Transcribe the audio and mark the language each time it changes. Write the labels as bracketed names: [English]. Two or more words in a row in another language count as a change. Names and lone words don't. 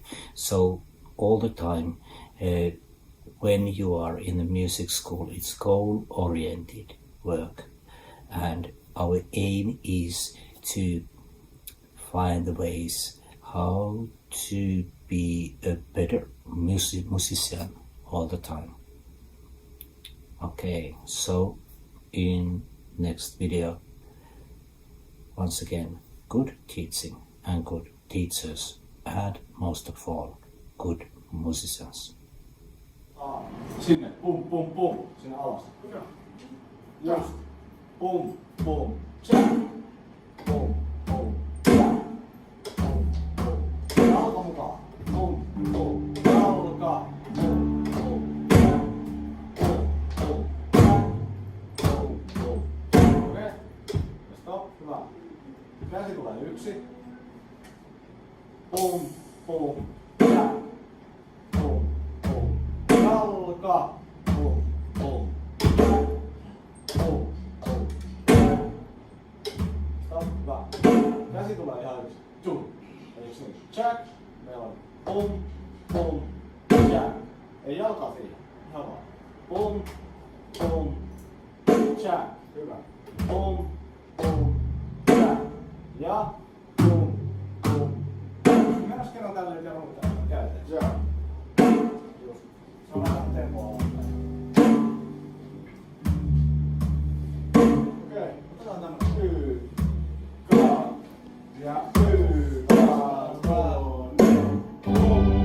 [English] So all the time when you are in the music school, it's goal-oriented work, and our aim is to find the ways how to be a better musician all the time. Okay, so in next video, once again, good teaching and good teachers, and most of all, good musicians. [Finnish] Sinne, pum pum pum, sinne alas. Just, pum pum, check. Pum pum, check. Pum pum, jalka mukaan. Pum pum, jalka. Pum pum, check. Pum pum, check. Pum pum. Okei, ja stop, hyvä. Käsi tulee yksi. Pum pum, check. Pum pum, jalka. Pum pum, check. Pum pum, check. Stop, hyvä. Käsi tulee ihan yksi. Tuu. Eiks niin? Check. Meillä on pum, pum, check. Ei jalkaa siihen. Ihan vaan. Pum, pum, check. Hyvä. boom, boom, tää. Ja boom, boom. Mennäs kerran tälleen ja ruutaan käytetään. Joo. Just. Se on vähän tempoa alaspäin. Okei, otetaan tämmönen y, ka ja y, ka, ne, boom.